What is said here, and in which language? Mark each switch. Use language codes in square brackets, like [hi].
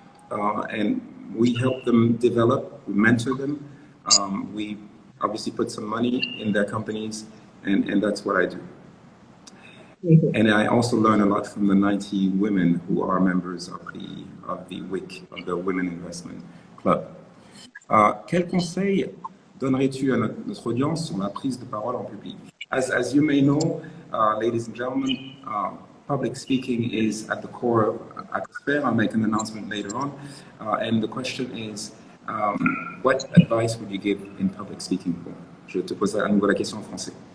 [en] And we help them develop, we mentor them, we obviously put some money in their companies, and that's what I do. And I also learn a lot from the 90 women who are members of the WIC, of the Women Investment Club. [fr] Quel conseil donnerais-tu à notre audience sur la prise de parole en public? [en] As you may know, ladies and gentlemen, public speaking is at the core of Axper. I'll make an announcement later on. And the question is, what advice would you give in public speaking? [fr] Je te pose à nouveau la question en français.